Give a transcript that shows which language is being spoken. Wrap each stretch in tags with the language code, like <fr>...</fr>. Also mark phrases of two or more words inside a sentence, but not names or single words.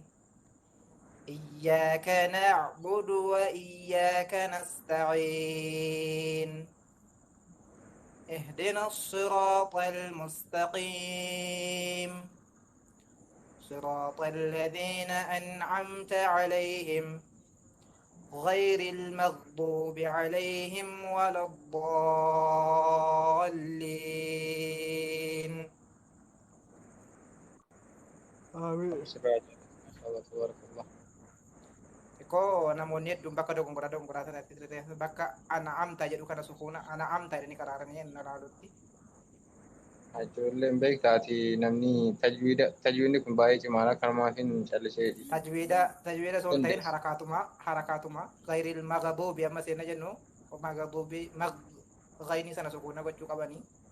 <ar>إياك نعبد وإياك نستعين اهدنا الصراط المستقيم صراط الذين أنعمت عليهم غير المغضوب عليهم ولا الضالين آمين. تبارك الله.</ar> <om>Iko namoonni hedduun bakka dogongora sanatti bakka an'amta jedhu kana sukuna an'amta jedhanii qaraaranii ilaalutti. Ijoolleen beektaati namni tajwiidni kun baay'ee cimaadha kanumaaf hin callisee Tajwiida osoo hin ta'in harakaatuma</om> <ar>غير المغضوب</ar> <om>amma seenna jennu magaduubi gaynii sana sukuna gochuu qabanii.</om>